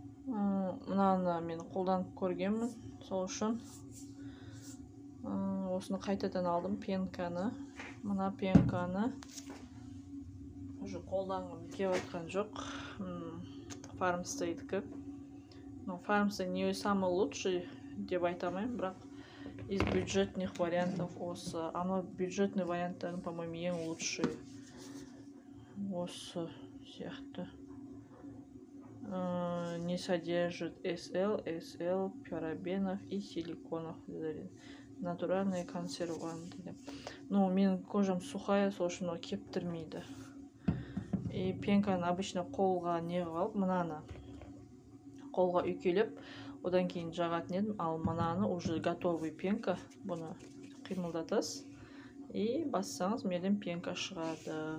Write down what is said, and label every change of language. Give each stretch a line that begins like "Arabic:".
Kazakh: Мынаны мен қолданып көргенмін, сол үшін. Осыны қайтадан алдым, пенканы. Мына пенканы уже қолданғым келіп жатқан жоқ. Фармстейдікі.
Russian: Фармстей не самый лучший
Kazakh: деп айтамайым, бірақ
Russian: из бюджетных вариантов осы.
Kazakh: Ана бюджетный варианттарын, по-моему, ең лучший. Осы сияқты.
Russian: Не содержит SL, парабенов и силиконов. Натуральные консерванты.
Kazakh: Менің кожам сухая, сол үшін ол кептірмейді. И пенканы обычно қолға не қалып, мынаны қолға үйкелеп, одан кейін жағатын едім, ал мынаны
Russian: уже готовый пенка,
Kazakh: бұны қимылдатасыз и бассаңыз менен пенка шығады.